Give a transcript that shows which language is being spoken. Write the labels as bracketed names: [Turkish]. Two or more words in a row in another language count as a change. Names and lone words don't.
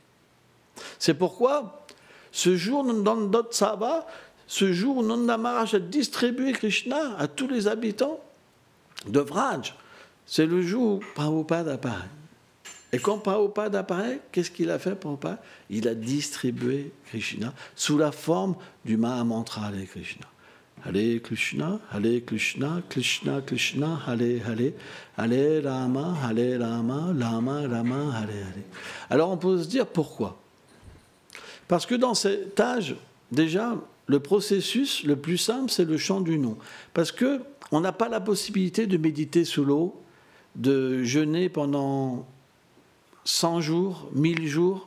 [French] C'est pourquoi, ce jour, dans notre Sava, ce jour où Nanda Maharaj a distribué Krishna à tous les habitants de Vraj, c'est le jour où Prabhupada apparaît. Et quand Prabhupada apparaît, qu'est-ce qu'il a fait, Prabhupada? Il a distribué Krishna sous la forme du Mahamantra Hare Krishna. [Sanskrit] Hare Krishna, Hare Krishna, Krishna Krishna, Hare Hare, Hare Rama, Rama Rama, Hare Hare. [French] Alors on peut se dire pourquoi? Parce que dans cet âge, déjà, le processus le plus simple, c'est le chant du nom. Parce qu'on n'a pas la possibilité de méditer sous l'eau, de jeûner pendant 100 jours, 1000 jours.